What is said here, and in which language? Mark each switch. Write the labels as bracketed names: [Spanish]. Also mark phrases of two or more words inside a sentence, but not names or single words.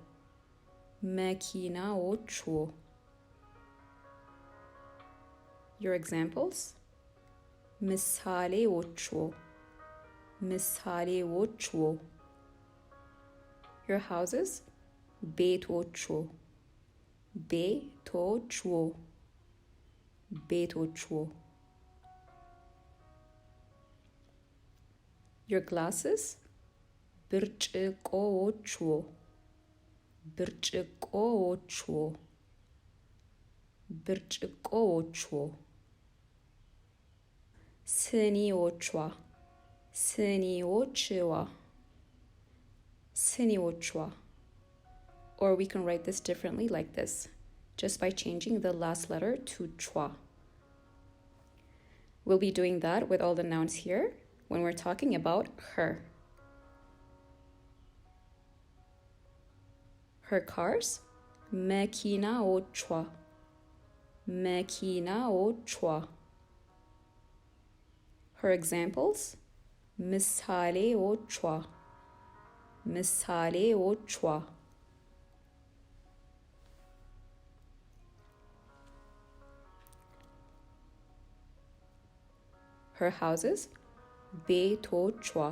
[Amharic] መኪናዎችዎ [English] your examples [Amharic] ምሳሌዎችዎ ምሳሌዎችዎ [English] your houses [Amharic] ቤቶችዎ ቤቶችዎ ቤቶችዎ [English] your glasses [Amharic] ብርጭቆዎችዎ ብርጭቆዎችዎ ብርጭቆዎችዎ ስኒዎቿ ስኒዎችዋ ስኒዎችዋ [English] or we can write this differently like this just by changing the last letter to chwa. We'll be doing that with all the nouns here when we're talking about her. Her cars [Amharic] መኪናዎቿ መኪናዎቿ [English] her examples [Amharic] ምሳሌዎቿ ምሳሌዎቿ [English] her houses ቤቶቿ